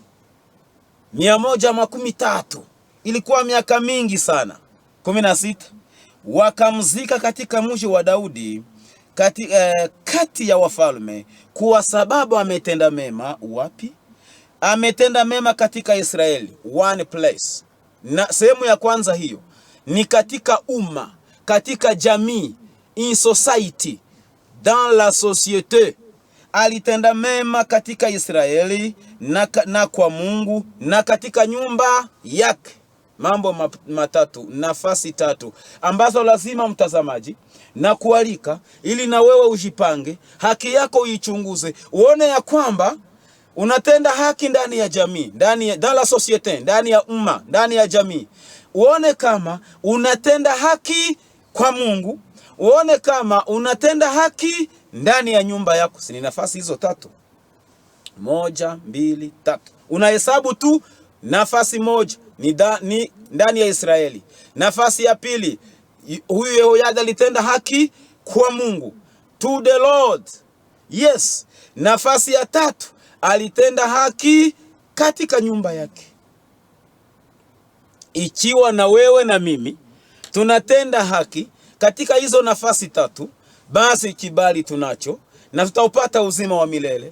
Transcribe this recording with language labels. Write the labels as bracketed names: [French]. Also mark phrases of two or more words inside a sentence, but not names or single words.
[Swahili] 113 ilikuwa miaka mingi sana. 16 wakamzika katika mji wa Daudi kati ya wafalme, kwa sababu ametenda mema. Wapi? Ametenda mema katika Israeli. [English] One place. [Swahili] Na sehemu ya kwanza hiyo ni katika umma, katika jamii, [English] in society, [French] dans la société. [Swahili] Alitenda mema katika Israeli na kwa Mungu na katika nyumba yake. Mambo matatu, nafasi tatu ambazo lazima mtazamaji na kualika ili na wewe ujipange, haki yako uichunguze, uone ya kwamba unatenda haki ndani ya jamii, [French] dans la société, [Swahili] ndani ya umma, ndani ya jamii. Uone kama unatenda haki kwa Mungu, uone kama unatenda haki ndani ya nyumba yako. Si ni nafasi hizo tatu? 1, 2, 3. Unahesabu tu nafasi moja ni ndani ya Israeli. Nafasi ya pili, huyu Yehoyada alitenda haki kwa Mungu, [English] to the Lord. Yes. [Swahili] Nafasi ya tatu, alitenda haki katika nyumba yake. Ikiwa na wewe na mimi tunatenda haki katika hizo nafasi tatu, basi kibali tunacho na tutaupata uzima wa milele.